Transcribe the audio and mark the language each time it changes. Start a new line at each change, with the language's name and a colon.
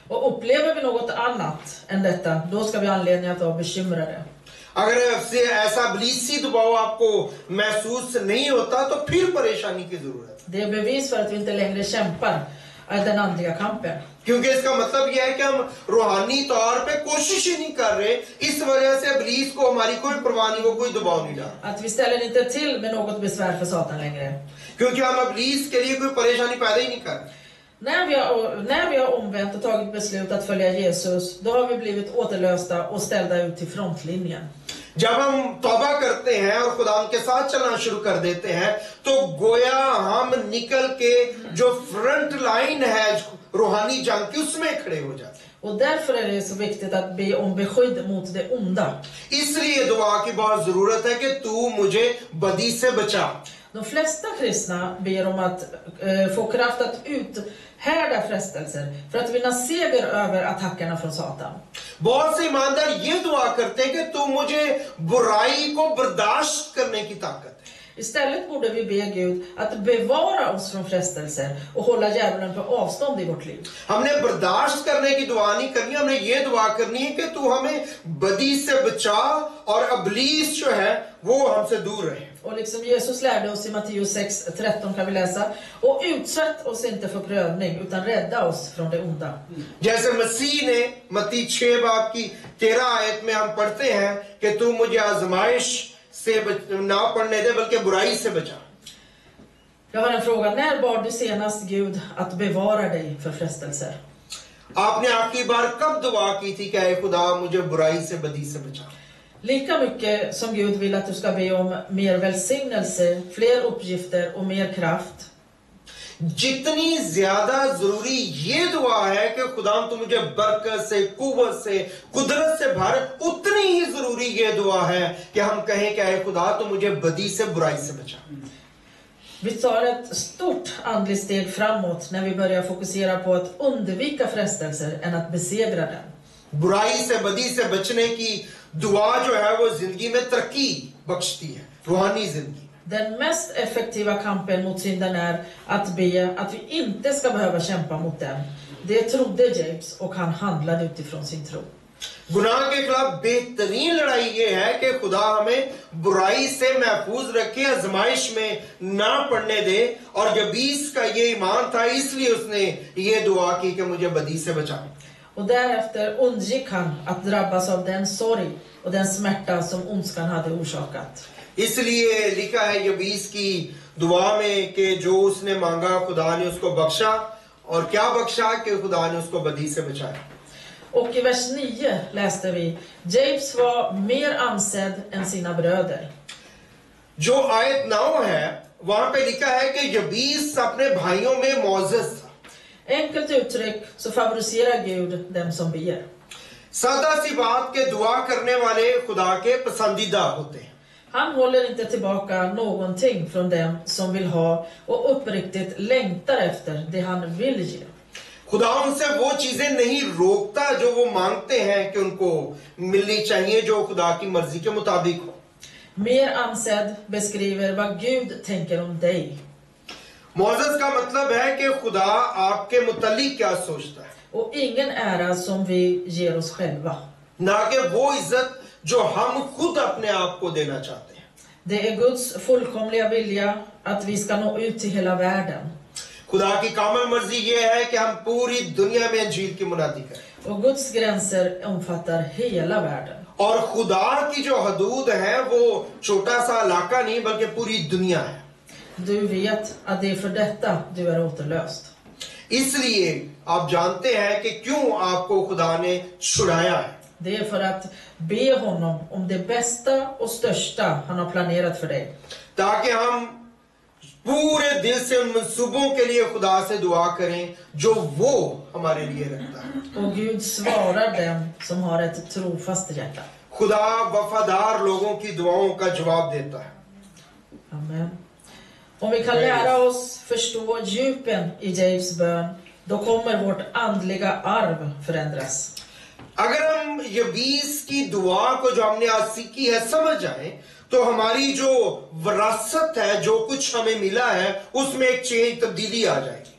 Swedish: Och upplever vi något annat än detta, då ska vi ha anledning att vara bekymrade.
Hindi: अगर ऐसा इब्लीसी दबाव आपको महसूस नहीं होता तो फिर परेशानी की जरूरत है।
Swedish: Det är bevis för att vi inte längre kämpar den andliga kampen.
Hindi: क्योंकि इसका मतलब यह है कि हम रूहानी तौर पे कोशिश ही नहीं कर रहे, इस वजह से इब्लीस को हमारी कोई परवाह नहीं, वो कोई दबाव नहीं डाल।
Swedish: Att vi ställer inte till med något besvär för Satan längre.
Hindi: क्योंकि हम इब्लीस के लिए कोई परेशानी पैदा ही नहीं कर रहे।
Swedish: När vi har omvänt och tagit beslut att följa Jesus, då har vi blivit återlösta och ställda ut till frontlinjen.
Hindi: जब हम तौबा करते हैं और खुदा के साथ चलना शुरू कर देते हैं, तो गोया हम निकल के जो फ्रंट लाइन है रूहानी जंग की, उसमें खड़े हो जाते हैं।
Swedish: Och därför är det så viktigt att be om beskydd mot det onda.
Hindi: इसलिए दुआ की बहुत जरूरत है कि तू मुझे बदी से बचा।
Swedish: De flesta kristna ber om att få kraft att uthärda frestelser för att vinna seger över attackerna från Satan.
Hindi: बहुत से ईमानदार ये दुआ करते हैं कि तू मुझे बुराई को बर्दाश्त करने की ताकत है।
Swedish: Istället borde vi be Gud att bevara oss från frestelser och hålla djävulen på avstånd i vårt liv.
Hindi: हमने बर्दाश्त करने की दुआ नहीं करनी, हमने ये दुआ करनी है कि तू हमें बदी से बचा और इब्लीस जो है वो हमसे दूर रहे।
Swedish: Och liksom Jesus lärde oss i Matteus 6:13 kan vi läsa, och utsätt oss inte för prövning utan rädda oss från det onda.
Hindi: जैसे मसीह ने मत्ती 6 बाब की 13 आयत में हम पढ़ते हैं कि तू मुझे आजमाइश से ना पढ़ने दे बल्कि बुराई से बचा।
Swedish: Jag har en fråga: när bad du senast Gud att bevara dig för frestelser?
Hindi: आपने आखिरी बार कब दुआ की थी कि ऐ खुदा मुझे बुराई से, बदी से बचा?
Swedish: Lika mycket som Gud vill att du ska be om mer välsignelse, fler uppgifter och mer kraft,
Hindi: जितनी ज्यादा जरूरी ये दुआ है कि खुदा तू मुझे बरकत से, कुव्वत से, कुदरत से भर, उतनी ही जरूरी ये दुआ है कि हम कहें कि ऐ खुदा तू मुझे बदी से, बुराई से बचा।
Swedish: vi tar ett stort andligt steg framåt när vi börjar fokusera på att undvika frestelser än att besegra den.
Hindi: बुराई से, बदी से बचने की दुआ जो है वो जिंदगी में तरक्की बख्शती है, रूहानी जिंदगी।
Swedish: Den mest effektiva kampen mot synden är att be att vi inte ska behöva kämpa mot den. Det trodde James och han handlade utifrån sin tro.
Hindi: गुनाह के खिलाफ बेहतरीन लड़ाई ये है कि खुदा हमें बुराई से महफूज रखे, आजमाइश में ना पड़ने दे। और जबीस का ये ईमान था, इसलिए उसने ये दुआ की कि मुझे बदी से बचा।
Swedish: Och därefter undgick han att drabbas av den sorg och den smärta som ondskan hade orsakat.
Hindi: इसलिए लिखा है यबीस की दुआ में कि जो उसने मांगा खुदा ने उसको बख्शा, और क्या बख्शा कि खुदा ने उसको बदी से बचाया।
Swedish: Och i vers 9 läste vi: James var mer ansedd än sina bröder.
Hindi: जो आयत 9 है वहां पे लिखा है कि यबीस अपने भाइयों में मौजूद था।
Swedish: Enkelt uttryck så favoriserar Gud dem som ber.
Hindi: सादा सी बात के दुआ करने वाले खुदा के पसंदीदा होते हैं।
Swedish: Han håller inte tillbaka någonting från dem som vill ha och uppriktigt längtar efter det han vill ge.
Hindi: खुदा उनसे वो चीजें नहीं रोकता जो वो मांगते हैं कि उनको मिलनी चाहिए, जो खुदा की मर्जी के मुताबिक हो।
Swedish: Mer ansedd beskriver vad Gud tänker om dig.
Hindi: मौजूद का मतलब है कि खुदा आपके मुतालिक क्या सोचता है,
Swedish: Och ingen ära som vi ger oss själva.
Hindi: ना कि वो इज्जत जो हम खुद अपने आप को देना चाहते हैं।
Swedish: Det är Guds fullkomliga vilja att vi ska nå ut till hela världen.
Hindi: खुदा की कामिल मर्जी ये है कि हम पूरी दुनिया में इंजील की मुनादी करें।
Swedish: Och Guds gränser omfattar hela världen.
Hindi: और खुदा की जो हदूद है वो छोटा सा इलाका नहीं बल्कि पूरी दुनिया है।
Swedish: Du vet att det är för detta du är återlöst.
Hindi: इसलिए आप जानते हैं कि क्यों आपको खुदा ने छुड़ाया है।
Swedish: Det är för att be honom om det bästa och största han har planerat för dig.
Hindi: ताकि हम पूरे दिल से उन मंसूबों के लिए खुदा से दुआ करें जो वो हमारे लिए रखता है।
Swedish: Och Gud svarar dem som har ett trofast hjärta.
Hindi: खुदा वफादार लोगों की दुआओं का जवाब देता है।
Swedish: Amen. Om vi kan lära oss förstå djupen i James bön, då kommer vårt andliga arv förändras.
Hindi: अगर हम यबीस की दुआ को जो हमने आज सीखी है समझ जाएं, तो हमारी जो विरासत है, जो कुछ हमें मिला है, उसमें एक चेंज, तब्दीली आ जाएगी.